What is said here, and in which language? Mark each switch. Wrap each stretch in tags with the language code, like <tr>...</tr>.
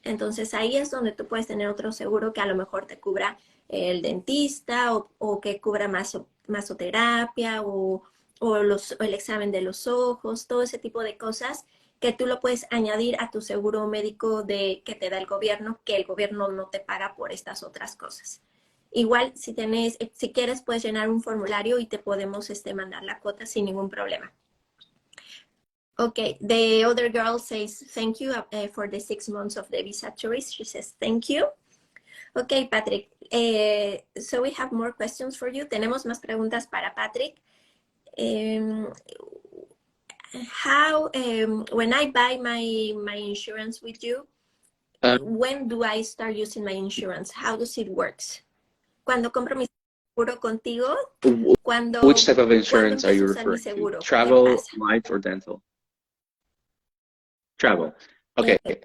<es>Entonces ahí es donde tú puedes tener otro seguro que a lo mejor te cubra el dentista o que cubra masoterapia o el examen de los ojos, todo ese tipo de cosas que tú lo puedes añadir a tu seguro médico que te da el gobierno, que el gobierno no te paga por estas otras cosas. Igual, si quieres, puedes llenar un formulario y te podemos mandar la cuota sin ningún problema.</es> <en>Okay, the other girl says thank you for the 6 months of the visa tourist. She says thank you. Okay, Patrick. So we have more questions for you.</en> <es>Tenemos más preguntas para Patrick.</es> <en>When I buy my insurance with you, when do I start using my insurance? How does it work?</en> <es>Cuando compro mi seguro contigo,</es> <en>Which type of insurance are you referring to? Travel, life, or dental? Travel. Okay.</en>